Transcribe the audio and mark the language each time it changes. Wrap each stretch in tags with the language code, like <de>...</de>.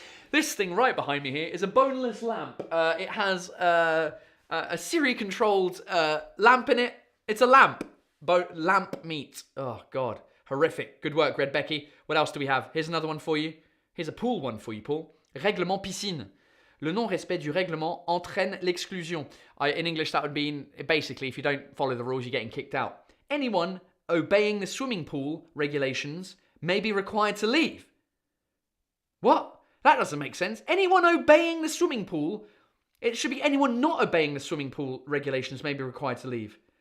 <en>This thing right behind me here is a boneless lamp. It has a Siri-controlled lamp in it. It's a lamp. Lamp meat. Oh, God. Horrific. Good work, Red Becky. What else do we have? Here's another one for you. Here's a pool one for you, Paul.</en> <fr>Règlement piscine. Le non-respect du règlement entraîne l'exclusion.</fr> <en>In English, that would mean, basically, if you don't follow the rules, you're getting kicked out. Anyone obeying the swimming pool regulations may be required to leave. What? That doesn't make sense. Anyone obeying the swimming pool, it should be anyone not obeying the swimming pool regulations may be required to leave.</en>